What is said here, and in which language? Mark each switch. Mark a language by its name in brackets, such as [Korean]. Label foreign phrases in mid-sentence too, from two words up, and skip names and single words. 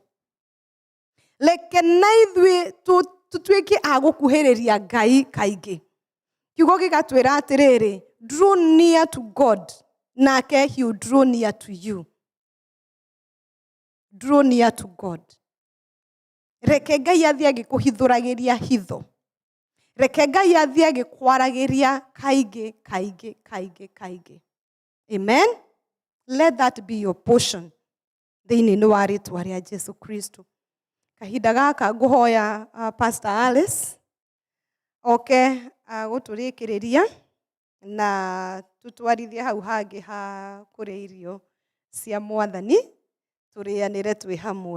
[Kikuyu] Reke na ithuĩ tũtuĩke a gũkuhĩrĩria Ngai kaingĩ. Kiugo gĩgatwĩra atĩrĩrĩ, [English] draw near to God, nake he will draw near to you. Draw near to God. [Kikuyu] Reke Ngai athiĩ agĩkũhithũragĩria hitho. Reke Ngai athiĩ agĩkwaragĩria kaingĩ, kaingĩ, kaingĩ, kaingĩ. [English] Amen? Let that be your portion. [Kikuyu] Thĩinĩ wa rĩĩtwa rĩa Jesu Kristo. Kahinda gaka ngũhoya Pastor Alice oke gũtũrĩkĩrĩria na tũtwarithie hau hangĩ ha kũrĩa irio cia Mwathani tũrĩanĩre twĩ hamwe.